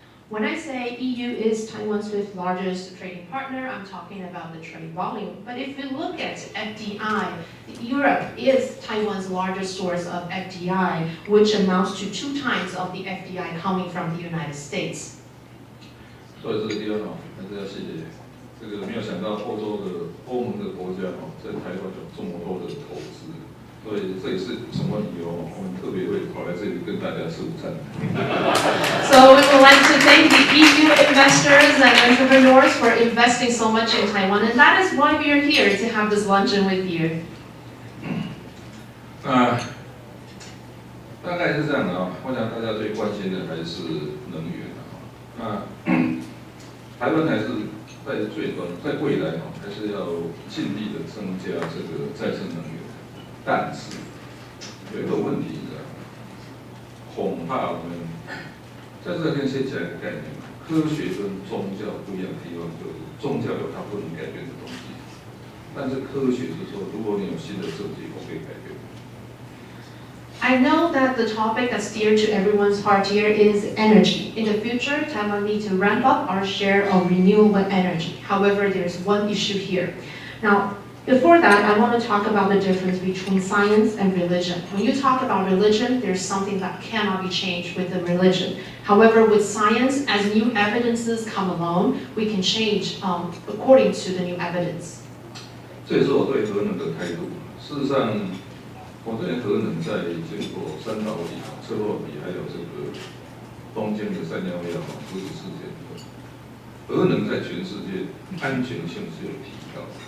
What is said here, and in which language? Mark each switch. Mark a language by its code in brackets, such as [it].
[en] When I say EU is Taiwan's 5th largest trading partner, I'm talking about the trade volume. But if you look at FDI, Europe is Taiwan's largest source of FDI, which amounts to 2 times of the FDI coming from the United States. [zh] 所以这个地方还是要谢谢这个没有想到欧盟的国家在台湾有这么多的投资。所以这也是什么理由我们特别会跑来这里跟大家吃午餐。 [en] So we would like to thank the EU investors and entrepreneurs for investing so much in Taiwan, and that is why we are here to have this luncheon with you. [zh] 大概是这样的我想大家最关心的还是能源台湾还是在未来还是要尽力的增加这个再生能源。但是有一个问题恐怕我们在这边先讲一个概念科学跟宗教不一样的地方就是宗教有它不能改变的东西，但是科学是说，如果你有新的设计，我可以改变。 [en] I know that the topic that's dear to everyone's heart here is energy. In the future, Taiwan needs to ramp up our share of renewable energy. However, there's one issue here. Now, before that, I want to talk about the difference between science and religion. When you talk about religion, there's something that cannot be changed with the religion. However, with science, as new evidences come along, we can change according to the new evidence. [zh] 这也是我对核能的态度。事实上，我对核能在经过3岛里、车洛比还有这个东京的311核子事件，核能在全世界安全性是有提高。